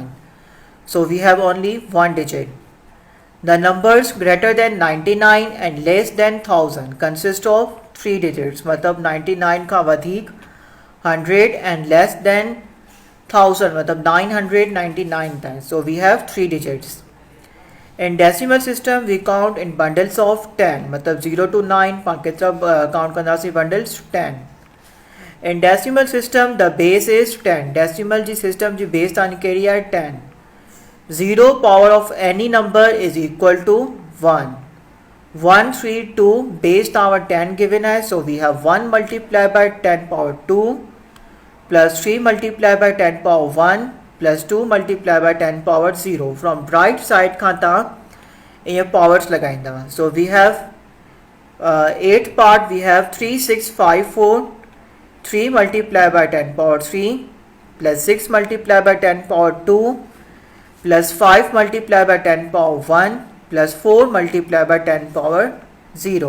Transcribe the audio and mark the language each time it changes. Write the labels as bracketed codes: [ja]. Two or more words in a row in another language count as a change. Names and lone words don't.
[en] So we have only one digit. The numbers greater than 99 and less than 1000 consist of 3 digits. [sd] मतलब 99 का वधीक 100 [en] and less than 1000 [sd] मतलब 999 times. [en] So we have 3 digits. In decimal system we count in bundles of 10 मतलब 0 to 9 [sd] पाण केतिरा काउंट कंदासीं [en] bundles 10. In decimal system the base is 10. [sd] Decimal जी system जी base तव्हांजी कहिड़ी आहे 10. [en] Zero power of any number is equal to 1. [sd] 1, 3, 2 base तव्हां वटि 10 given आहे. [en] So we have 1 multiplied by 10 power 2 plus 3 multiplied by 10 power 1 plus 2 multiplied by 10 power 0. From right side [sd] खां तव्हां इहे powers लॻाईंदा. [en] So we have 8 part we have 3, 6, 5, 4, 3 multiplied by 10 power 3 plus 6 multiplied by 10 power 2 plus 5 multiplied by 10 power 1 plus 4 multiplied by 10 power 0.